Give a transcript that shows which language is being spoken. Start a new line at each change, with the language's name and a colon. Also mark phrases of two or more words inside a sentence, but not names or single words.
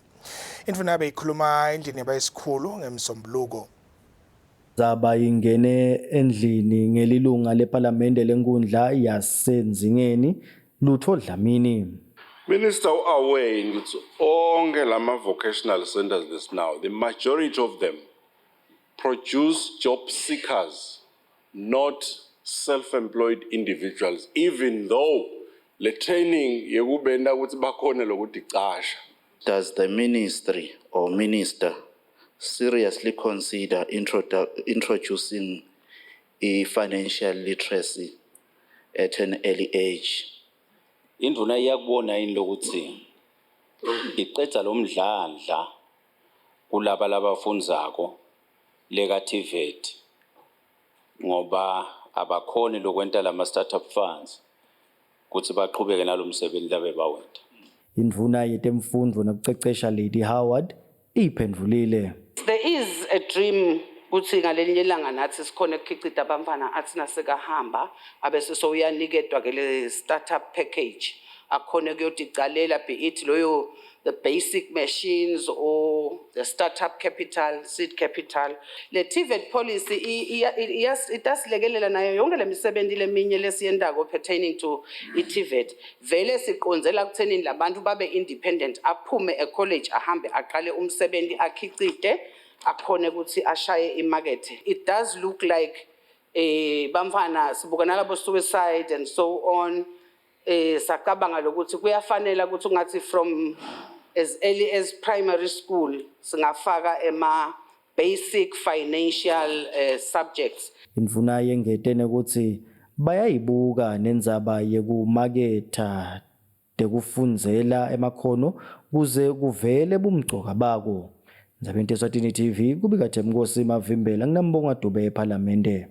Swati: Indvuna beyikhuluma endlini yabayisikhulu ngemsombuluko. Tindzaba ingene endlini ngelilunga lePhalamende lenkundla yaseNzingeni Lutho Dlamini.
English: Minister aware
Swati: ukuthi onke lama
English: vocational centers now, the majority of them produce job seekers, not self-employed individuals, even though the training
Swati: yekubenda ukuthi bakhona lokuthi qasha.
English: Does the ministry or minister seriously consider introducing a financial literacy at an early age?
Swati: Indvuna iyakubona yini lokuthi iqedza lo mdlandla kulaba labafundzako leka-TVET ngoba abakhoni lokwenta lama
English: startup funds
Swati: ukuthi baqhubeke nalomsebenzi labe bawenta. Indvuna yetemfundo nekucecesha Lady Howard iphendvulile.
English: There is a dream
Swati: ukuthi ngalelinye ilanga nathi sikhona ukukhicita abamfana athi nasekahamba abese so uyanikedwa ke le
English: startup package
Swati: akhona kuyoticalela
English: be it
Swati: loyo
English: the basic machines or the startup capital, seed capital.
Swati: Le TVET policy itasilekelela nayo yonke lemisebenzi leminye lesiyendako
English: pertaining to
Swati: iTVET. Vele siqonzela kuthenini labantu babe independent aphume e-college ahambe aqale umsebenzi akhicite akhone ukuthi ashaye imarket.
English: It does look like
Swati: bamfana sibukana labo
English: suicide and so on
Swati: Sakabanga lokuthi kuyafanele ukuthi ungathi
English: from as early as primary school singafaka basic financial subjects.
Swati: Indvuna yengetene ukuthi bayayibuka nendzaba yekumaketha tekufundzela emakhono kuze kuvele bumgcoka bako. Ndzabeni Eswatini TV kubika Themkosi Mavimbela nginambonga Dube eParliamente.